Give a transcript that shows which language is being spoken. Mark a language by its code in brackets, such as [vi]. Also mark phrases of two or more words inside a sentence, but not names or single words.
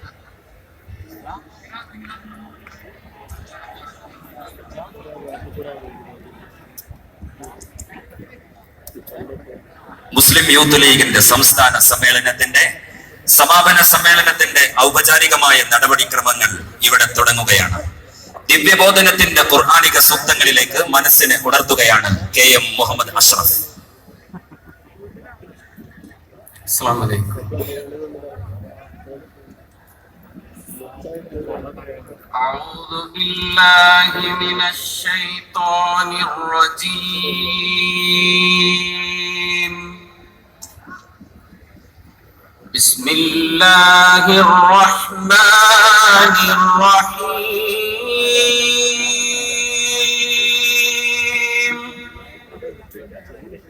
[ml] മുസ്ലിം യൂത്ത് ലീഗിന്റെ സംസ്ഥാന സമ്മേളനത്തിന്റെ സമാപന സമ്മേളനത്തിന്റെ ഔപചാരികമായ നടപടിക്രമങ്ങൾ ഇവിടെ തുടങ്ങുകയാണ്. ദിവ്യബോധനത്തിന്റെ ഖുർആനിക സൂക്തങ്ങളിലേക്ക് മനസ്സിനെ ഉണർത്തുകയാണ് KM മുഹമ്മദ് അഷ്റഫ്. [ar] السلام عليكم. أعوذ بالله من الشيطان الرجيم. بسم الله الرحمن الرحيم.